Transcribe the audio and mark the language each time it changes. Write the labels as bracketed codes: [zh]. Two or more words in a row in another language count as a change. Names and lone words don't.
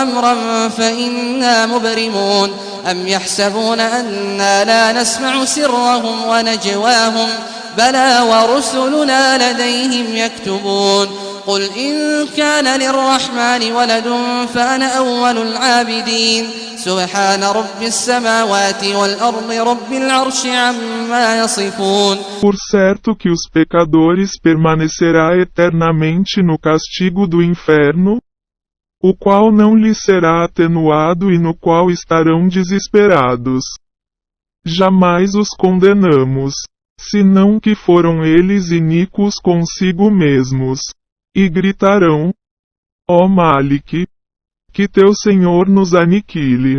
[ar] أمرا فإنا مبرمون أم يحسبون أنا لا نسمع سرهم ونجواهم بلى ورسلنا لديهم يكتبون قل إن كان للرحمن ولد فأنا أول العابدين سبحان رب السماوات والأرض رب العرش عما يصفون. [pt] Por certo que os pecadores permanecerá eternamente no castigo do inferno, o qual não lhes será atenuado e no qual estarão desesperados. Jamais os condenamos, senão que foram eles iníquos consigo mesmos, e gritarão: ó Malik, que teu Senhor nos aniquile.